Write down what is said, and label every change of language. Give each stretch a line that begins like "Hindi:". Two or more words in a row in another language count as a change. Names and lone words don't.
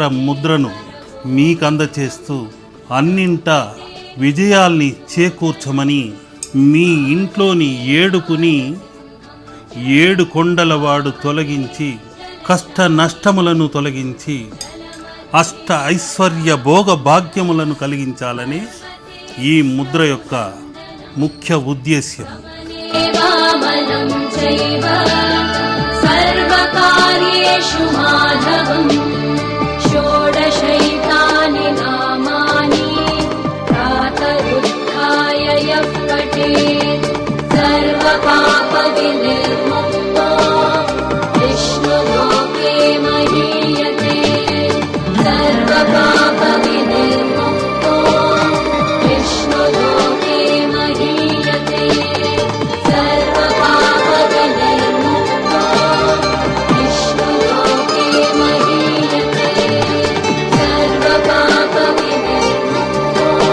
Telugu: ముద్రను మీకు అందచేస్తూ అన్నింటా విజయాల్ని చేకూర్చమని మీ ఇంట్లోని ఏడుపుని 7 కొండలవాడు తొలగించి కష్ట నష్టములను తొలగించి అష్ట ఐశ్వర్య భోగ భాగ్యములను కలిగించాలని ఈ ముద్ర యొక్క ముఖ్య ఉద్దేశ్యం.
Sanskrit: वामनं चैव सर्वकार्येषु माधवम् षोडशैतानि नामानि प्रातरुत्थाय यः पठेत् सर्वपापविनिर्मुक्तो विष्णुलोके महीयते सर्वपापविनिर्मुक्तो विष्णुलोके महीयते सर्वपापविनिर्मुक्तो विष्णुलोके महीयते सर्वपापविनिर्मुक्तो